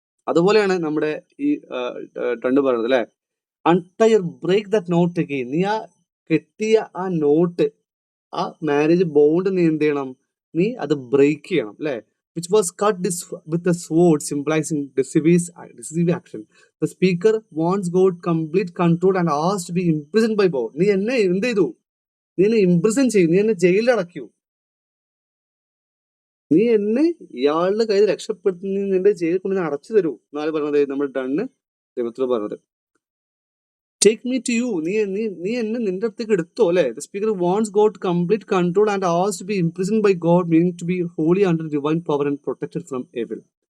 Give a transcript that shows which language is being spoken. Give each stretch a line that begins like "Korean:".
Malayalam: അതുപോലെയാണ് നമ്മുടെ ഈ ടണ്ട് പറയുന്നത് അല്ലെ,
English: Untie break that knot again.
Malayalam: നീ ആ കെട്ടിയ ആ നോട്ട്, ആ മാരേജ് ബോണ്ട് നീ എന്ത് ചെയ്യണം? നീ അത് ബ്രേക്ക് ചെയ്യണം അല്ലെ.
English: Which was cut with a sword, symbolising decisive action. The speaker wants God complete control and asked to be imprisoned by God.
Malayalam: നീ എന്നെ എന്ത് ചെയ്തു? നീ എന്നെ ഇംപ്രിസൺ ചെയ്യും, നീ എന്നെ ജയിലിൽ അടയ്ക്കൂ, നീ എന്നെ ഇയാളുടെ കയ്യിൽ രക്ഷപ്പെടുത്തി നിന്റെ ജയിലിൽ കൊണ്ട് അടച്ചു തരൂ എന്നാണ് പറഞ്ഞത്. നമ്മൾ ഡണ്ണ് ദൈവത്തിൽ പറഞ്ഞത്.
English: take me to you,
Malayalam: നീ എന്നെ നിന്റെ അടുത്തേക്ക് എടുത്തോ അല്ലെ.
English: The speaker wants God complete control and asks to be imprisoned by God, meaning to be wholly under divine power and protected from evil.